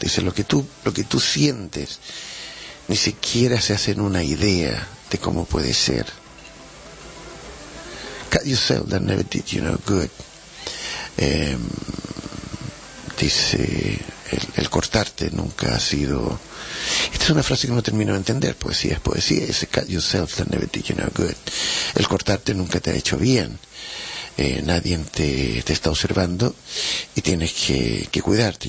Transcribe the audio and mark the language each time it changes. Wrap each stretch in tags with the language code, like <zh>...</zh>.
<es>Dice, lo que tú sientes, ni siquiera se hacen una idea de cómo puede ser.</es> <en>Cut yourself, that never did you no good.</en> <es>Dice, el cortarte nunca ha sido... Esta es una frase que no termino de entender. Poesía es poesía.</es> <en>Dice, cut yourself, that never did you no good.</en> <es>El cortarte nunca te ha hecho bien. Nadie te está observando y tienes que cuidarte.</es>